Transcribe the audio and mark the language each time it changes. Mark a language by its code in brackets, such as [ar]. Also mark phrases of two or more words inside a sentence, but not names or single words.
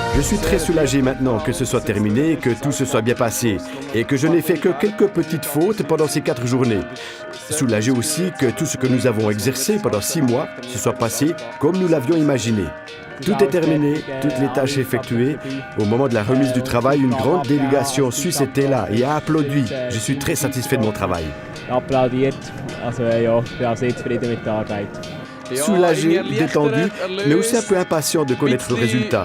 [fr] suis très soulagé maintenant que ce soit terminé, que tout se soit bien passé et que je n'ai fait que quelques petites fautes pendant ces 4 journées. Soulagé aussi que tout ce que nous avons exercé pendant 6 mois se soit passé comme nous l'avions imaginé. Tout est terminé, toutes les tâches effectuées. Au moment de la remise du travail, une grande délégation suisse était là et a applaudi. Je suis très satisfait de mon travail. [de] Applaudiert. Also ja, ich bin auch sehr zufrieden mit der Arbeit. [fr] Soulagé, détendu, mais aussi un peu impatient de connaître le résultat.